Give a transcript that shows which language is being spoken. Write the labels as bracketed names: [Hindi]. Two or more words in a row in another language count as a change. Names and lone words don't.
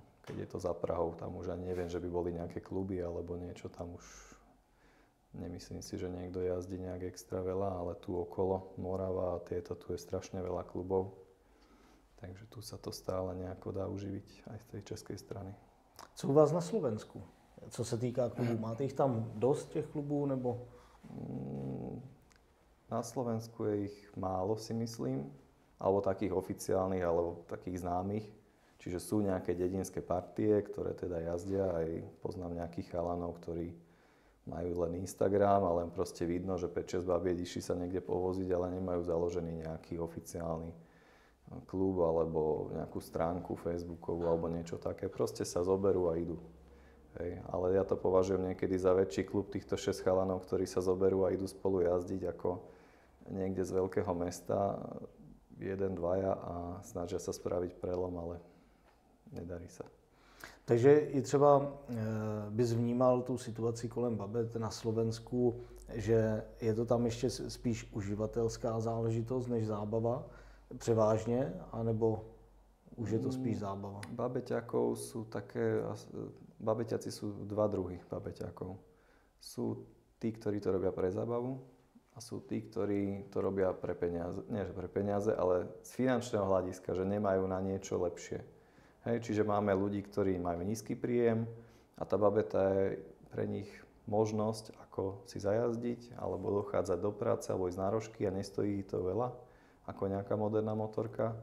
[Slovak] Keď je to za Prahou, tam už ani neviem, že by boli nejaké kluby alebo niečo, tam už nemyslím si, že niekto jazdí nejak extra veľa, ale tu okolo Morava a tieto, tu je strašne veľa klubov. Takže tu sa to stále nejako dá uživiť aj z tej českej strany. [Czech] Co u vás na Slovensku? Co se týká klubů, máte [Slovak] ich tam dosť, [Czech] těch klubů, nebo? [Slovak] Na Slovensku je ich málo, si myslím, alebo takých oficiálnych, alebo takých známych. Čiže sú nejaké dedinské partie, ktoré teda jazdia, aj poznám nejakých chalanov, ktorí majú len Instagram a len proste vidno, že 5-6 babiet išli sa niekde povoziť, ale nemajú založený nejaký oficiálny klub alebo nejakú stránku facebookovú alebo niečo také. Proste sa zoberú a idú. Hej. Ale ja to považujem niekedy za väčší klub týchto 6 chalanov, ktorí sa zoberú a idú spolu jazdiť ako niekde z veľkého mesta, 1-2 a snažia sa spraviť prelom, ale nedarí sa. [Czech] Takže i třeba bys vnímal tu situaci kolem babet na Slovensku, že je to tam ještě spíš uživatelská záležitost než zábava převážně, anebo už je to spíš zábava? [Slovak] Babeťákov sú také, babeťáci sú dva druhy babeťákov. Sú tí, ktorí to robia pre zábavu A sú tí, ktorí to robia pre peniaze, nie že pre peniaze, ale z finančného hľadiska, že nemajú na niečo lepšie. Hej, čiže máme ľudí, ktorí majú nízky príjem a tá babeta je pre nich možnosť, ako si zajazdiť, alebo dochádzať do práce, alebo ísť na rožky a nestojí to veľa, ako nejaká moderná motorka.